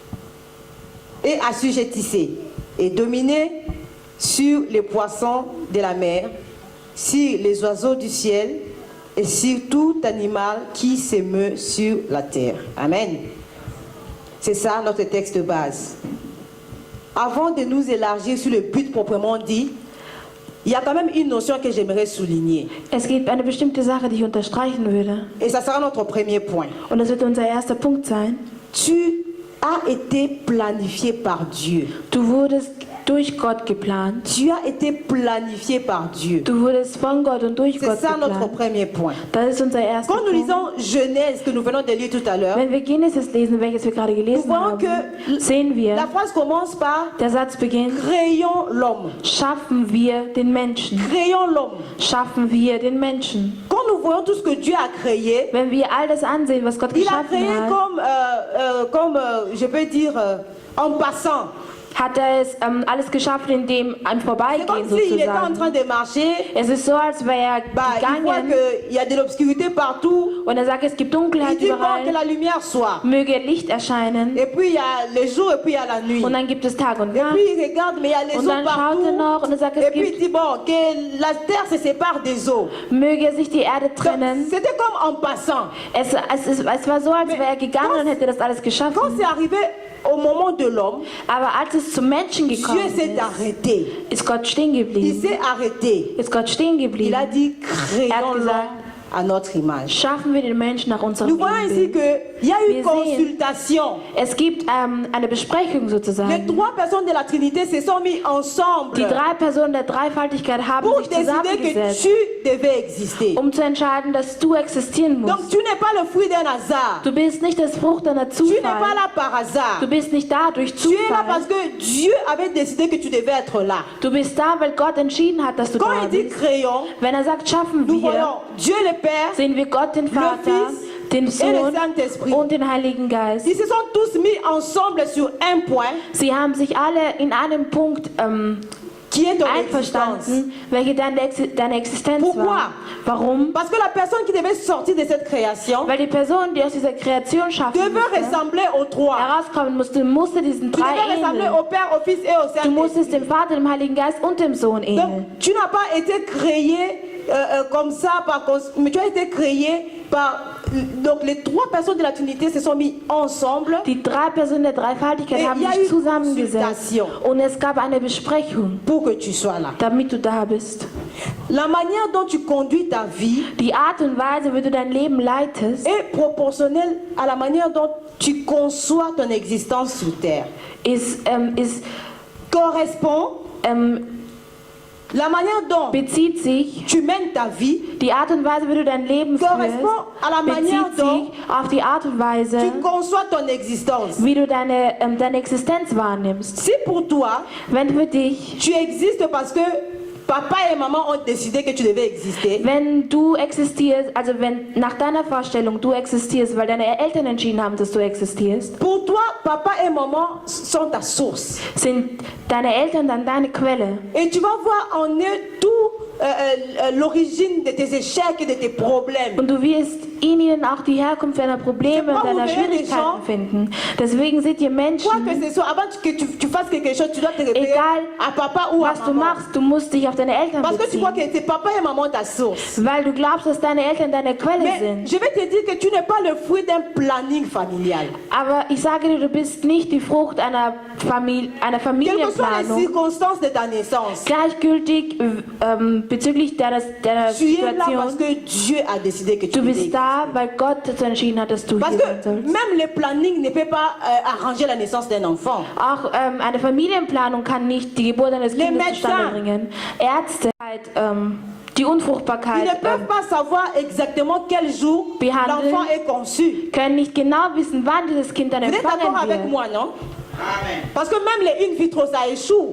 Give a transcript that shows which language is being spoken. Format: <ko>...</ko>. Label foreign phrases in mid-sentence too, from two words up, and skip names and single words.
<fr>Et assujettissez et dominez sur les poissons de la mer, sur les oiseaux du ciel et sur tout animal qui se meut sur la terre. Amen. C'est ça notre texte de base. Avant de nous élargir sur le but proprement dit, il y a quand même une notion que j'aimerais souligner.</fr> <de>Es gibt eine bestimmte Sache, die ich unterstreichen würde.</de> <fr>Et ça sera notre premier point.</fr> <de>Und das wird unser erster Punkt sein.</de> <fr>Tu as été planifié par Dieu.</fr> <de>Du wurdest durch Gott geplant.</de> <fr>Tu as été planifié par Dieu.</fr> <de>Du wurdest von Gott und durch</de> <fr>C'est</fr> <de>Gott</de> <fr>ça notre</fr> <de>geplant.</de> <fr>premier point.</fr> <de>Das ist unser erster</de> <fr>Quand nous</fr> <de>Punkt.</de> <fr>lisons Genèse, que nous venons de lire tout à l'heure,</fr> <de>Wenn wir Genesis lesen, welches wir gerade</de> <fr>nous</fr> <de>gelesen</de> <fr>voyons</fr> <de>haben,</de> <fr>que</fr> <de>sehen wir,</de> <fr>la phrase commence par</fr> <de>der Satz beginnt,</de> <fr>créons l'homme.</fr> <de>schaffen wir den Menschen.</de> <fr>Créons l'homme.</fr> <de>Schaffen wir den Menschen.</de> <fr>Quand nous voyons tout ce que Dieu a créé,</fr> <de>Wenn wir all das ansehen, was Gott</de> <fr>il a</fr> <de>geschaffen</de> <fr>créé</fr> <de>hat,</de> <fr>comme je peux dire, en passant.</fr> <de>hat er es alles geschaffen, in dem ein</de> <fr>C'est</fr> <de>Vorbeigehen</de> <fr>comme s'il était en</fr> <de>sozusagen.</de> <fr>train de marcher.</fr> <de>Es ist so, als wäre er</de> <fr>Il voit</fr> <de>gegangen</de> <fr>qu'il y a de l'obscurité partout.</fr> <de>und er sagt, es gibt</de> <fr>Il</fr> <de>Dunkelheit</de> <fr>dit bon, que</fr> <de>überall,</de> <fr>la lumière soit.</fr> <de>möge Licht erscheinen.</de> <fr>Et puis il y a le jour et puis il y a la nuit.</fr> <de>Und dann gibt es Tag und</de> <fr>Et</fr> <de>Nacht.</de> <fr>puis il regarde, mais il y a les</fr> <de>Und</de> <fr>eaux</fr> <de>dann schaut er noch und er sagt,</de> <fr>partout. Et</fr> <de>es</de> <fr>puis il</fr> <de>gibt,</de> <fr>dit bon, que la terre se sépare des eaux.</fr> <de>möge sich die Erde</de> <fr>Donc,</fr> <de>trennen.</de> <fr>c'était comme en passant.</fr> <de>Es war so, als wäre er gegangen und hätte das alles</de> <fr>Quand</fr> <de>geschaffen.</de> <fr>c'est arrivé au moment de l'homme,</fr> <de>Aber als es zum Menschen</de> <fr>Dieu</fr> <de>gekommen</de> <fr>s'est</fr> <de>ist,</de> <fr>arrêté.</fr> <de>ist Gott stehen</de> <fr>Il</fr> <de>geblieben.</de> <fr>s'est arrêté.</fr> <de>Ist Gott stehen</de> <fr>Il a</fr> <de>geblieben.</de> <fr>dit</fr> <de>Er</de> <fr>créons</fr> <de>hat gesagt,</de> <fr>l'homme à notre image.</fr> <de>schaffen wir den Menschen nach unserem</de> <fr>Nous voyons ici</fr> <de>Bild.</de> <fr>qu'il y a eu</fr> <de>Wir</de> <fr>consultation.</fr> <de>Es gibt eine Besprechung</de> <fr>Les</fr> <de>sozusagen.</de> <fr>trois personnes de la Trinité se sont mis ensemble</fr> <de>Die drei Personen der Dreifaltigkeit haben</de> <fr>pour</fr> <de>sich</de> <fr>décider que</fr> <de>zusammengesetzt,</de> <fr>tu devais exister.</fr> <de>um zu entscheiden, dass du existieren</de> <fr>Donc</fr> <de>musst.</de> <fr>tu n'es pas le fruit d'un hasard.</fr> <de>Du bist nicht das Frucht einer</de> <fr>Tu n'es pas</fr> <de>Zufall.</de> <fr>là par hasard.</fr> <de>Du bist nicht da durch</de> <fr>Tu es là parce</fr> <de>Zufall.</de> <fr>que Dieu avait décidé que tu devais être là.</fr> <de>Du bist da, weil Gott entschieden hat, dass du</de> <fr>Quand</fr> <de>da</de> <fr>il dit</fr> <de>bist.</de> <fr>créons,</fr> <de>Wenn er sagt, schaffen</de> <fr>nous</fr> <de>wir,</de> <fr>voyons Dieu le Père,</fr> <de>sehen wir Gott, den Vater,</de> <fr>Fils</fr> <de>den</de> <fr>et le</fr> <de>Sohn</de> <fr>Saint-Esprit.</fr> <de>und den Heiligen Geist.</de> <fr>Ils se sont tous mis ensemble sur un point</fr> <de>Sie haben sich alle in einem Punkt</de> <fr>qui est ton existence.</fr> <de>einverstanden, welche deine Existenz</de> <fr>Pourquoi?</fr> <de>war. Warum?</de> <fr>Parce que la personne qui devait sortir de cette création</fr> <de>Weil die Person, die aus dieser Kreation schaffen</de> <fr>devait</fr> <de>musste,</de> <fr>ressembler aux trois.</fr> <de>herauskommen musste diesen</de> <fr>Tu</fr> <de>drei</de> <fr>devais ressembler</fr> <de>ähneln.</de> <fr>au Père, au Fils et au</fr> <de>Du musstest</de> <fr>Saint-Esprit.</fr> <de>dem Vater, dem Heiligen Geist und dem Sohn ähneln.</de> <fr>Donc, tu n'as pas été créé comme ça, mais tu as été créé par... Donc, les trois personnes de la Trinité se sont mis ensemble.</fr> <de>Die drei Personen der Dreifaltigkeit</de> <fr>Et</fr> <de>haben</de> <fr>il y a</fr> <de>sich</de> <fr>eu</fr> <de>zusammengesetzt</de> <fr>consultation</fr> <de>und es gab eine Besprechung,</de> <fr>pour que tu sois là.</fr> <de>damit du da bist.</de> <fr>La manière dont tu conduis ta vie</fr> <de>Die Art und Weise, wie du dein Leben leitest,</de> <fr>est proportionnelle à la manière dont tu conçois ton existence sur Terre. Correspond la manière dont</fr> <de>bezieht sich,</de> <fr>tu mènes ta vie,</fr> <de>die Art und Weise, wie du dein Leben führst,</de> <fr>correspond à la manière</fr> <de>bezieht</de> <fr>dont</fr> <de>sich auf die Art und Weise,</de> <fr>tu conçois ton existence.</fr> <de>wie du deine Existenz wahrnimmst.</de> <fr>Si pour toi,</fr> <de>Wenn für dich,</de> <fr>tu existes parce que papa et maman ont décidé que tu devais exister,</fr> <de>wenn du existierst, also wenn nach deiner Vorstellung du existierst, weil deine Eltern entschieden haben, dass du existierst,</de> <fr>pour toi, papa et maman sont ta source.</fr> <de>sind deine Eltern dann deine Quelle.</de> <fr>Et tu vas voir en eux tout l'origine de tes échecs et de tes problèmes.</fr> <de>Und du wirst in ihnen auch die Herkunft deiner Probleme und deiner Schwierigkeiten finden. Deswegen seht ihr Menschen,</de> <fr>Quoi que ce soit, avant que tu fasses quelque chose, tu dois te référer</fr> <de>egal</de> <fr>à papa ou à</fr> <de>was du</de> <fr>maman.</fr> <de>machst, du musst dich auf deine Eltern</de> <fr>Parce que tu crois</fr> <de>beziehen.</de> <fr>que c'est papa et maman ta source.</fr> <de>Weil du glaubst, dass deine Eltern deine Quelle</de> <fr>Mais</fr> <de>sind.</de> <fr>je vais te dire que tu n'es pas le fruit d'un planning familial.</fr> <de>Aber ich sage dir, du bist nicht die Frucht einer</de> <fr>Quelles que soient les</fr> <de>Familienplanung.</de> <fr>circonstances de ta naissance,</fr> <de>Gleichgültig bezüglich deiner</de> <fr>tu es là parce</fr> <de>Situation.</de> <fr>que Dieu a décidé que tu</fr> <de>Du</de> <fr>es.</fr> <de>bist da, weil Gott dazu entschieden hat, dass du</de> <fr>Parce</fr> <de>hier sein</de> <fr>que</fr> <de>sollst.</de> <fr>même le planning ne peut pas arranger la naissance d'un enfant.</fr> <de>Auch eine Familienplanung kann nicht die Geburt eines</de> <fr>Les</fr> <de>Kindes zustande</de> <fr>médecins.</fr> <de>bringen. Ärzte, die</de> <fr>Ils</fr> <de>Unfruchtbarkeit</de> <fr>ne peuvent pas savoir exactement quel jour</fr> <de>behandeln.</de> <fr>l'enfant est conçu.</fr> <de>können nicht genau wissen, wann dieses Kind dann</de> <fr>Vous êtes d'accord</fr> <de>empfangen</de> <fr>avec</fr> <de>wird.</de> <fr>moi, non? Parce que même les</fr> <la>in vitro,</la> <fr>ça échoue.</fr>